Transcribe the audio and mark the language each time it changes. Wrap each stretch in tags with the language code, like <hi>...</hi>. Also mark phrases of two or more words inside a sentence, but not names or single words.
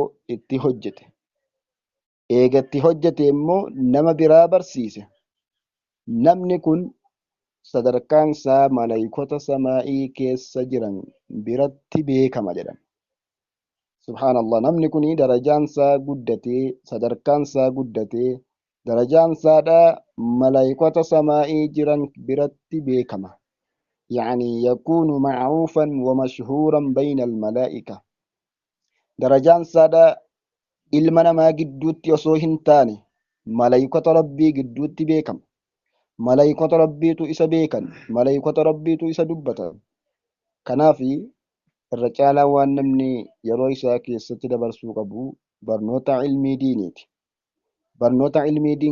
<om>itti hojjete eega itti hojjete immoo nama biraa barsiise namni kun sadarkaan isaa malaayikota samaa'ii keessa jiran biratti beekama jedhan subhaanallah namni kuni darajaansaa guddatee sadarkaansaa guddatee darajaansaadha malaayikota samaa'ii jiran biratti beekama</om> <ar>يعني يكون معروفا ومشهورا بين الملائكة</ar> <om>درجان سادا ilma namaa gidduutti osoo hin taane malaayikota rabbii gidduutti beekama malaayikota rabbiitu isa beekan malaayikota rabbiitu isa dubbatan kanaaf irra caalaa waan namni yeroo isaa keessatti dabarsuu qabu barnoota ilmii diiniiti barnoota ilmii diin</om>